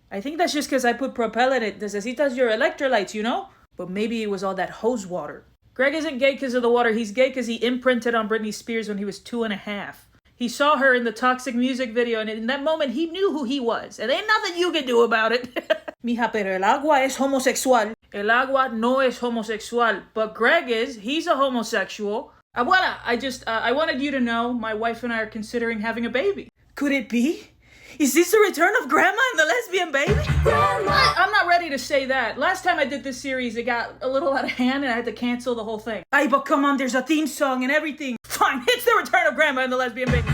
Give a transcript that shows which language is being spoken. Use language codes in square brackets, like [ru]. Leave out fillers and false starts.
[en] I think that's just because I put Propel in it. [es] Necesitas [en] your electrolytes, you know? But maybe it was all that hose water. Greg isn't gay because of the water. He's gay because he imprinted on Britney Spears when he was 2.5. He saw her in the Toxic music video, and in that moment, he knew who he was. And ain't nothing you can do about it. [es] Mija, pero el agua es homosexual. El agua no es homosexual. [en] But Greg is. He's a homosexual. I wanted you to know my wife and I are considering having a baby. Could it be? Is this the return of Grandma and the lesbian baby? I'm not ready to say that. Last time I did this series, it got a little out of hand and I had to cancel the whole thing. Ay, but come on, there's a theme song and everything. Fine, it's the return of Grandma and the lesbian baby.